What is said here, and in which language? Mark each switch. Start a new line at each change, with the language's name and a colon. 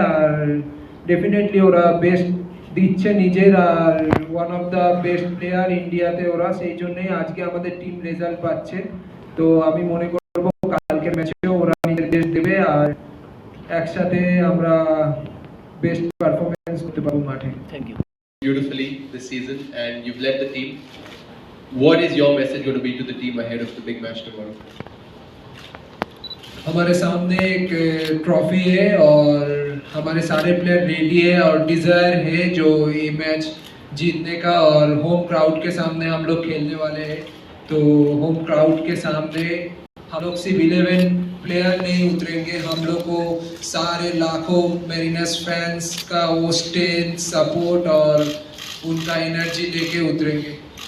Bangla: আর definitely ওরা best দিচ্ছে নিজের, আর one of the best player ইন্ডিয়াতে ওরা, সেই জন্যই আজকে আমাদের টিম রেজাল্ট পাচ্ছে। তো আমি মনে করবো কালকের ম্যাচেও ওরা নিজের বেস্ট দেবে আর একসাথে আমরা বেস্ট পারফরমেন্স করতে পারবো মাঠে।
English: Thank you. Beautifully this season and you've led the team. What is your message going to be to the team ahead of the big match tomorrow?
Hindi: हमारे सामने एक ट्रॉफी है और हमारे सारे प्लेयर रेडी है और डिज़ायर है जो ये मैच जीतने का, और होम क्राउड के सामने हम लोग खेलने वाले हैं। तो होम क्राउड के सामने हम लोग सिर्फ 11 प्लेयर नहीं उतरेंगे, हम लोग को सारे लाखों मेरिनर्स फैंस का वो स्ट्रेंथ, सपोर्ट और उनका एनर्जी लेके उतरेंगे।